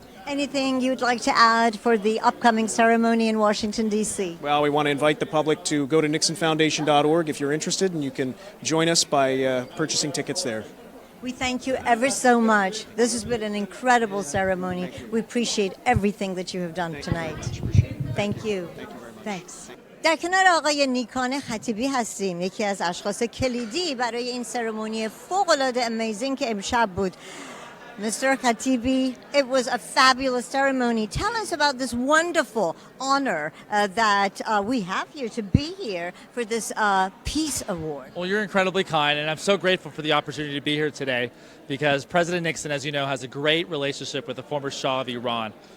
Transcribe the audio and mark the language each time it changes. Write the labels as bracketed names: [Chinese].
[English] Anything you'd like to add for the upcoming ceremony in Washington, D.C.? Well, we want to invite the public to go to nixonfoundation.org if you're interested, and you can join us by purchasing tickets there. We thank you ever so much. This has been an incredible ceremony. We appreciate everything that you have done tonight. Thank you. Thanks. [Persian] در کنار آقای نیکان خطیبی هستیم، یکی از اشخاص کلیدی برای این سرمونی فوق‌العاده امیزینگ که امشب بود. [English] Mr. Khatibi, it was a fabulous ceremony. Tell us about this wonderful honor that we have here to be here for this Peace Award. Well, you're incredibly kind, and I'm so grateful for the opportunity to be here today because President Nixon, as you know, has a great relationship with the former Shah of Iran.